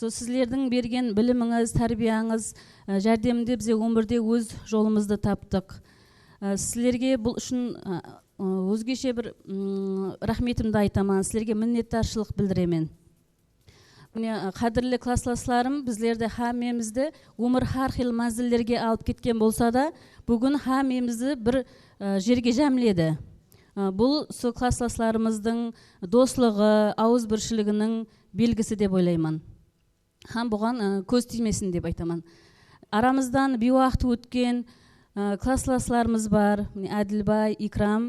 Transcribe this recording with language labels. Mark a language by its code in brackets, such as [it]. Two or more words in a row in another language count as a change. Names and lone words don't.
[kk] сіздердің берген біліміңіз, тәрбияңыз жәрдемінде бізге өмірде өз жолымызды таптық. Сіздерге бұл үшін өзгеше бір рахметімді айтамын, сіздерге minnettarchilik білдіремін. Қадірлі классластарым, біздерді хамемізді өмір [uz] har xil manzillarga [kk] алып кеткен болса да, бүгін хамемізді бір жерге жәмледі. Бұл сол классластарымыздың достығы, ауызбіршілігінің белгісі деп ойлаймын. Хам бұған көз тимесін деп айтамын. Арамыздан бейуақыт өткен классластарымыз бар, Әділбай, Икрам.